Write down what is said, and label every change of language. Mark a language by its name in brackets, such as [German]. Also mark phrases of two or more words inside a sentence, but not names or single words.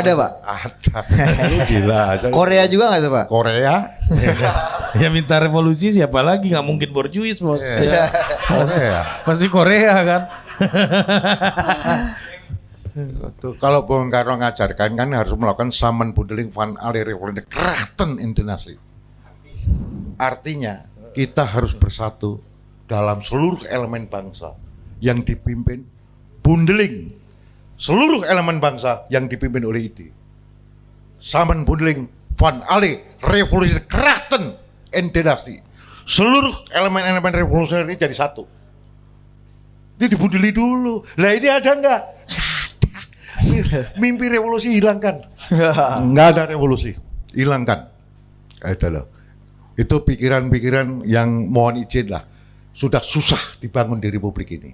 [Indonesian] Ada Pak. Ada. Lu gila. Korea juga nggak tuh Pak? Korea? Ya minta revolusi siapa lagi? Nggak mungkin borjuis bos. Ya. Korea. Pasti Korea kan. Kalau Bung Karno ngajarkan kan harus melakukan [Dutch] samenbundeling van alle revolutie krachten internasi. [Indonesian] Artinya kita harus bersatu dalam seluruh elemen bangsa yang dipimpin bundeling. Seluruh elemen bangsa yang dipimpin oleh ide. [Dutch] Samenbundeling van alle revolutie krachten internasi. [Indonesian] Seluruh elemen-elemen revolusi ini jadi satu. Ini dibundeli dulu. Lah ini ada enggak? Mimpi revolusi hilangkan. Enggak ada revolusi, hilangkan. Itu loh. Itu pikiran-pikiran yang mohon izin lah, sudah susah dibangun di Republik ini.